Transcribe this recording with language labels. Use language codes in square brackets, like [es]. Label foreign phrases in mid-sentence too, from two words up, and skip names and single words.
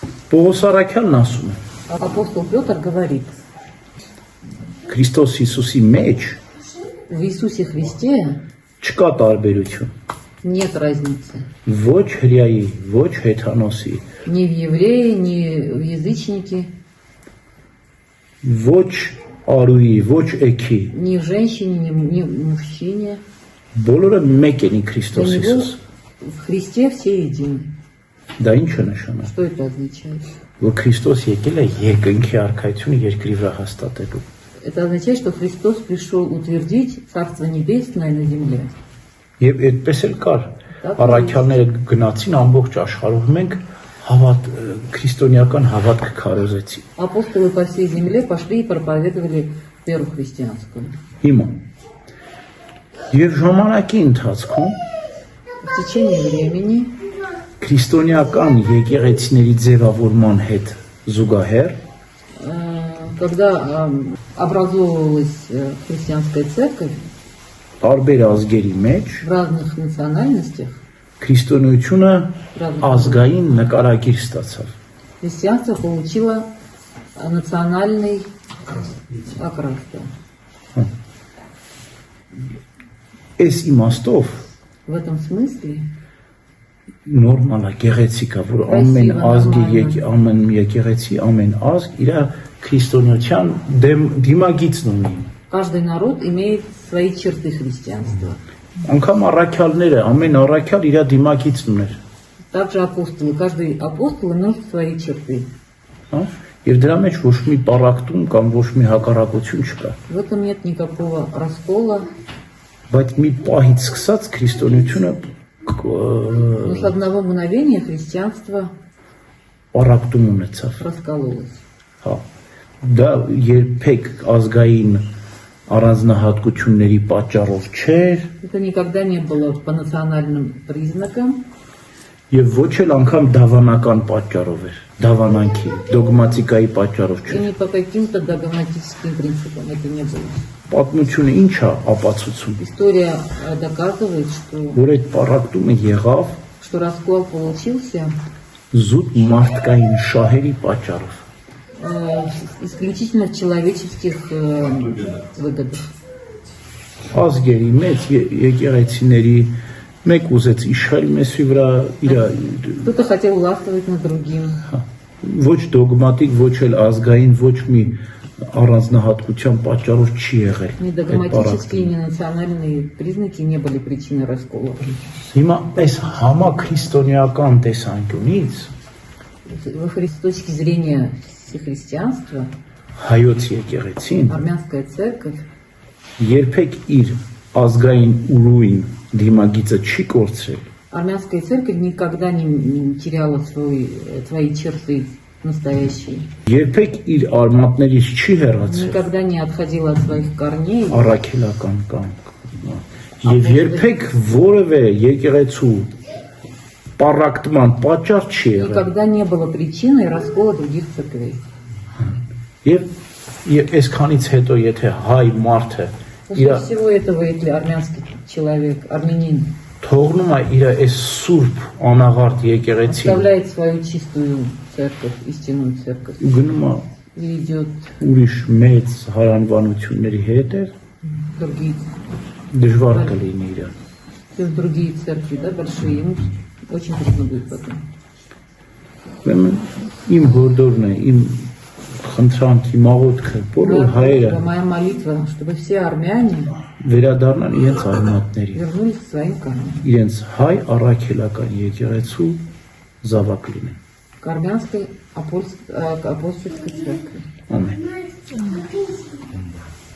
[hy] Պողոս Արաքյալն ասում է. [ru] Апостол Петр говорит, [hy] Քրիստոս Հիսուսի մեջ [ru] в Иисусе Христе [hy] չկա տարբերություն։ [ru] нет разницы. [hy] Ոչ հրեայի, ոչ հեթանոսի, [ru] Ни в еврее, ни в язычнике, [hy] ոչ արուի, ոչ էքի, [ru] ни в женщине, ни в мужчине. [hy] բոլորը մեկ են [ru] Для [hy] Քրիստոս [ru] него [hy] Հիսուս։ [ru] в Христе все едины. [hy] Դա ինչ է նշանակում։ [ru] Что это означает? [hy] Որ Քրիստոս եկել է երկնքի արքայությունը երկրի վրա հաստատելու։ [ru] Это означает, что Христос пришел утвердить Царство Небесное на земле. [hy] Եվ այդպես էլ կար։ Առաքյալները գնացին ամբողջ աշխարհով մենք քրիստոնեական հավատք քարոզեցին։ [ru] Апостолы по всей земле пошли и проповедовали веру христианскую. [hy] Հիմա եւ ժամանակի ընթացքում [ru] В течение времени [hy] քրիստոնեական եկեղեցիների ձևավորման հետ զուգահեռ [ru] когда образовывалась христианская церковь [hy] տարբեր ազգերի մեջ [ru] в разных национальностях, [hy] քրիստոնեությունը ազգային նկարագիր ստացավ։ [ru] христианство получило национальный окрас. [hy] Այս իմաստով [ru] В этом смысле [hy] նորմալ է, գեղեցիկ է, որ ամեն ազգի ամեն եկեղեցի, ամեն ազգ իր քրիստոնեության դիմագիծն ունի։ [ru] каждый народ имеет свои черты христианства. [hy] Անկամ առաքյալները, ամեն առաքյալ իր դիմագիծն ուներ։ [ru] Также апостолы, каждый апостол имел свои черты. [hy] Հա? Եվ դրա մեջ ոչ մի պարակտում կամ ոչ մի հակառակություն չկա։ [ru] В этом нет никакого раскола. [hy] Բայց մի պահից սկսած քրիստոնեությունը [ru] Но с одного мгновения христианство [hy] պարակտում ունեցավ։ [ru] раскололось. [hy] Հա։ Դա երբեք ազգային առանձնահատկությունների պատճառով չէր [ru] Это никогда не было по национальным признакам [hy] եւ ոչ էլ անգամ դավանական պատճառով էր, դավանանքի, դոգմատիկայի պատճառով [ru] и [hy] չէր։ [ru] не по каким-то догматическим принципам. Это не было. [hy] Պատմությունը ինչ է ապացուցում, [ru] История доказывает, [hy] որ այդ պարակտումը եղավ [ru] что раскол получился [hy] զուտ մարդկային շահերի պատճառով։ [ru] исключительно в человеческих выгодах. [hy] Ազգերի մեջ եկեղեցիների մեկ ուզեց իշխել մեսի վրա իր [ru] Кто-то хотел властвовать над другим. [hy] ոչ դոգմատիկ, ոչ էլ ազգային, ոչ մի առանձնահատկության պատճառով չի եղել։ [ru] Ни догматические, ни национальные признаки не были причиной раскола. [hy] Հիմա այս համաքրիստոնեական տեսանկյունից [ru] С точки зрения христианства, [hy] հայոց եկեղեցին [ru] армянская церковь [hy] երբեք իր ազգային ուրույն դիմագիծը չի կորցրել։ [ru] Армянская церковь никогда не теряла свои черты настоящие. [hy] Երբեք իր արմատներից չի հեռացել [ru] Никогда не отходила от своих корней. [hy] առաքելական կամք։ Եվ երբեք որևէ եկեղեցու պարակտման պատճառ չի եղել։ [ru] Никогда не было причиной раскола других церквей. [hy] Եվ այսքանից հետո եթե հայ մարդը [ru] После всего этого, если армянский человек, армянин, [hy] թողնում է իր այս սուրբ անաղարտ եկեղեցին, [ru] оставляет свою чистую церковь, истинную церковь, [hy] գնում է [ru] и идет [hy] ուրիշ մեծ հարանվանությունների հետ, [ru] другие, [hy] դժվար կլինի իրան։ [ru] в другие церкви, да, большие, ему очень трудно будет потом. [hy] Իմ հորդորն է, իմ խնդրանքի մաղոթքը, բոլոր հայերը [ru] Моя молитва, чтобы все армяне [hy] վերադառնան իրենց արմատների, [ru] вернулись к своим корням, [hy] իրենց հայ առաքելական եկեղեցու զավակ լինեն։ [ru] к армянской апостольской церкви. [hy] Ամեն։